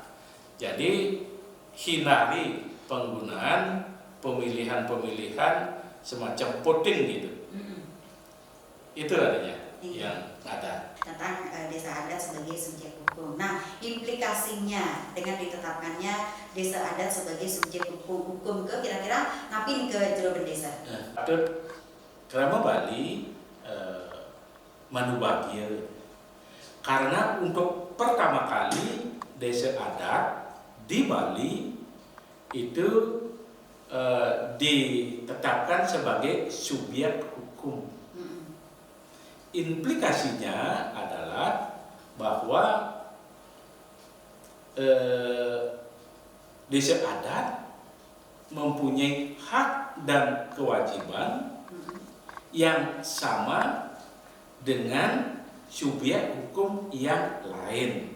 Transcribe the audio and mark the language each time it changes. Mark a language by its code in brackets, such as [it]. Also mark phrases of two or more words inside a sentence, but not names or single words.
[id] Jadi hindari penggunaan pemilihan semacam voting gitu. Itu artinya yang ada tentang desa adat sebagai subjek hukum. Nah, implikasinya dengan ditetapkannya desa adat sebagai subjek hukum ke kira-kira ngapain ke jero bendesa? [ban] Patut Krama Bali manubagia karena untuk pertama kali desa adat di Bali itu ditetapkan sebagai subjek hukum. Implikasinya adalah bahwa desa adat mempunyai hak dan kewajiban yang sama dengan subjek hukum yang lain.